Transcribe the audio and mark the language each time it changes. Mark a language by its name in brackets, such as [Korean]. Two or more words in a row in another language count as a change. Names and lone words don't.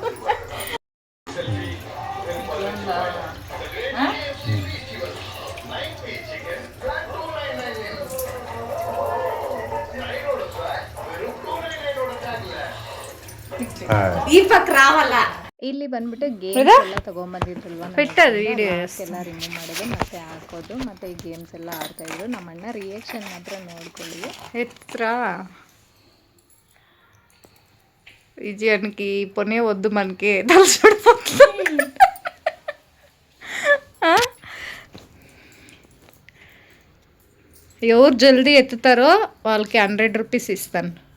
[Telugu] ఈ పక్క రావాలా. [Kannada] ಇಲ್ಲಿ ಬಂದ್ಬಿಟ್ಟು ಗೇಮ್ಸ್ ಎಲ್ಲ ತೊಗೊಂಬಂದಿದ್ರಲ್ವ, ಎಲ್ಲ ರಿಮೂವ್ ಮಾಡೋದು ಮತ್ತೆ ಹಾಕೋದು, ಮತ್ತು ಈ ಗೇಮ್ಸ್ ಎಲ್ಲ ಆಡ್ತಾಯಿದ್ರು. ನಮ್ಮಣ್ಣ ರಿಯಾಕ್ಷನ್ ಮಾತ್ರ ನೋಡ್ಕೊಳ್ಳಿ. [Telugu] ఎత్రా విజయానికి పొనే వద్దు మనకి తలచుడిపోతుంది. ఎవరు జల్దీ ఎత్తుతారో వాళ్ళకి 100 రూపీస్ ఇస్తాను.